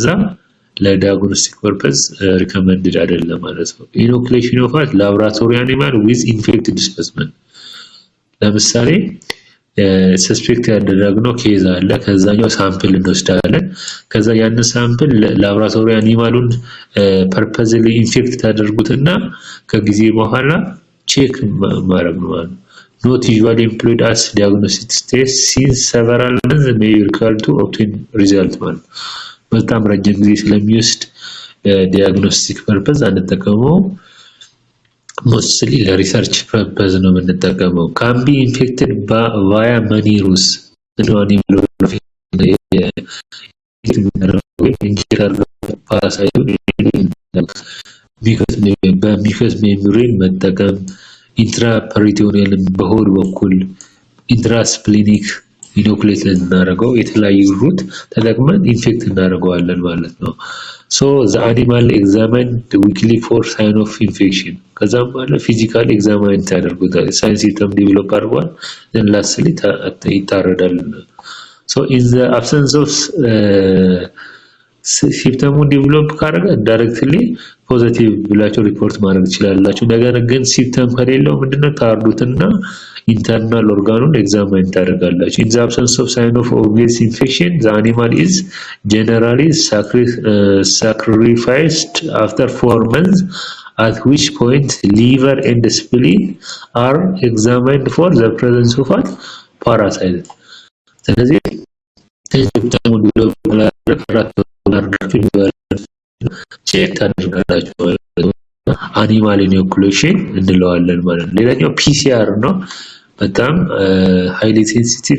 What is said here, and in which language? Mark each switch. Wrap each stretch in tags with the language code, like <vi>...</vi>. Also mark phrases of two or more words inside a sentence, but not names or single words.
<en>diagnostic purpose recommended</en> <am>አይደለም ማለት ነው።</am> <en>inoculation of laboratory animal with infected specimen</en> <am>ለምሳሌ ሰስፔክት ያደረግነው ኬዝ አለ። ከዛኛው ሳምፕል እንወስዳለን። ከዛ ያን ሳምፕል</am> <en>laboratory animal purposely infect</en> <am>ታደርጉትና ከጊዜ በኋላ ቼክ ማድረግ ነው ማለት ነው።</am> <en>not usually employed as diagnostic test since several months may be required to obtain result</en> <am>ማለት በጣም ረጅም ጊዜ ስለሚወስድ</am> <en>diagnostic purpose</en> <am>አንጠቀመው። mostly</am> <en>research purpose</en> <am>ነው የምንጠቀመው።</am> <en>can be infected via many routes mucous membrane</en> <am>መጠቀም ኢንትራፐሪቶኒያል በሆድ በኩል</am> <en>intrasplenic inoculate</en> <am>እናደርገው የተለያዩ ሩት ተጠቅመን ኢንፌክት እናደርገዋለን ማለት ነው።</am> <en>so the animal examined weekly for sign of infection</en> <am>ከዛም በኋላ</am> <en>physical examine</en> <am>ታደርጉታል</am> <en>sign symptom develop</en> <am>አድርጓል</am> <en>then lastly</en> <am>ይታረዳል።</am> <en>so in the absence of symptom develop</en> <am>ካደረገ</am> <en>directly positive</en> <am>ብላችሁ ሪፖርት ማድረግ ይችላልላችሁ። ነገር ግን ሲምፕተም ከሌለው ምንድነው ታርዱትና ኢንተርናል ኦርጋኑን ኤግዛማይን ታደርጋላችሁ።</am> <en>in the absence of sign of obvious infection the animal is generally sacrificed after 4 months at which point liver and spleen are examined for the presence of parasite</en> <am>ስለዚህ ሲምፕተሙ ዲቨሎፕ ቼክ ታደርጋላችሁ</am> <en>animal inoculation</en> <am>እንለዋለን ማለት ነው። ሌላኛው ፒሲአር ነው። በጣም</am> <en>highly sensitive</en>